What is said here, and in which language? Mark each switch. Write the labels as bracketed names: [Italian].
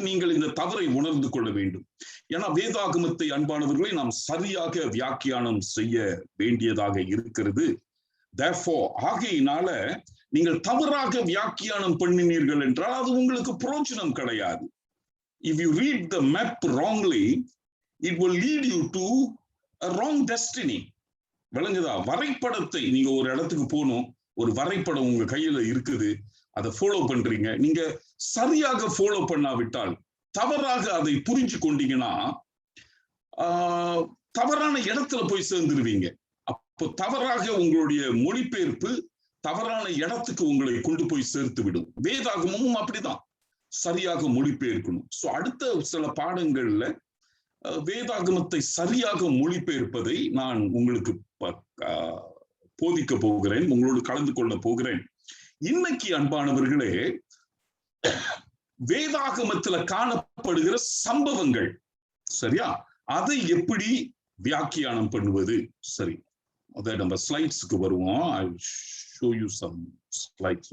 [Tamil] நீங்கள் இந்த தவறை உணர்ந்து கொள்ள வேண்டும். ஏன்னா வேதாகமத்தை அன்பானவர்களை நாம் சரியாக வியாக்கியானம் செய்ய வேண்டியதாக இருக்கிறது. [English] Therefore, [Tamil] ஆகையினால நீங்கள் தவறாக வியாக்கியானம் பண்ணினீர்கள் என்றால் அது உங்களுக்கு பிரயோஜனம் கிடையாது. [English] If you read the map wrongly, it will lead you to a wrong destiny. [Tamil] விளங்குதா? வரைபடத்தை நீங்க ஒரு இடத்துக்கு போகணும், ஒரு வரைபடம் உங்க கையில இருக்குது, அதை ஃபாலோ பண்றீங்க. நீங்க சரியாக ஃபாலோ பண்ணாவிட்டால், தவறாக அதை புரிஞ்சு கொண்டீங்கன்னா தவறான இடத்துல போய் சேர்ந்துருவீங்க. அப்போ தவறாக உங்களுடைய மொழிபெயர்ப்பு தவறான இடத்துக்கு உங்களை கொண்டு போய் சேர்த்து விடும். வேதாகமும் அப்படிதான், சரியாக மொழிபெயர்க்கணும். சோ அடுத்த சில பாடங்கள்ல வேதாகமத்தை சரியாக மொழிபெயர்ப்பதை நான் உங்களுக்கு போதிக்க போகிறேன், உங்களோடு கலந்து கொள்ள போகிறேன். இன்னைக்கு அன்பானவர்களே, வேதாகமத்துல காணப்படுகிற சம்பவங்கள், சரியா, அதை எப்படி வியாக்கியானம் பண்ணுவது? சரி, அதை நம்ம ஸ்லைட்ஸ்க்கு வருவோம். [English] I will show you some slides.